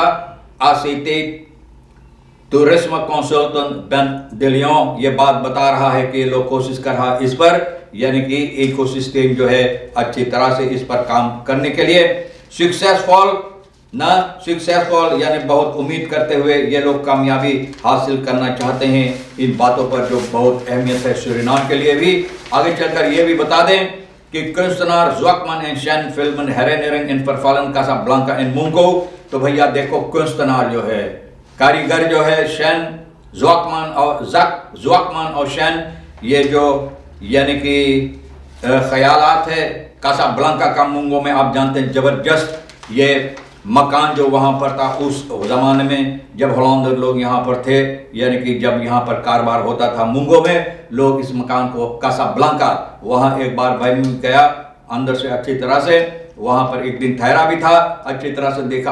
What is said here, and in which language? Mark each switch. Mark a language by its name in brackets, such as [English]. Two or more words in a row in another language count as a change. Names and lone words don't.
[Hindi] ACT टूरिज्म कंसल्टेंट बेन de Leon ये बात बता रहा है कि लोग कोशिश कर रहा है इस पर, यानी कि इकोसिस्टम जो है अच्छी तरह से इस पर काम करने के लिए। सक्सेसफुल यानी बहुत उम्मीद करते हुए ये लोग कामयाबी हासिल करना चाहते हैं इन बातों पर, जो बहुत अहमियत है सूरीनाम के लिए भी। आगे चलकर ये भी बता दें कि [Dutch] kunstenaar Zwakman en Shen filmen herinnering in vervallen Casablanca in Mungo। [Hindi] तो भैया देखो kunstenaar जो है, कारीगर जो है शेन ज़्वाकमान और शेन, ये जो यानी कि ख्यालात है कासाब्लांका का मुंगो में। आप जानते हैं जबरदस्त ये मकान जो वहाँ पर था उस ज़माने में जब होलंदर लोग यहाँ पर थे, यानी कि जब यहाँ पर कारोबार होता था मुंगो में, लोग इस मकान को कासाब्लांका, वहाँ एक बार भाई गया अंदर से अच्छी तरह से, वहाँ पर एक दिन ठहरा भी था, अच्छी तरह से देखा।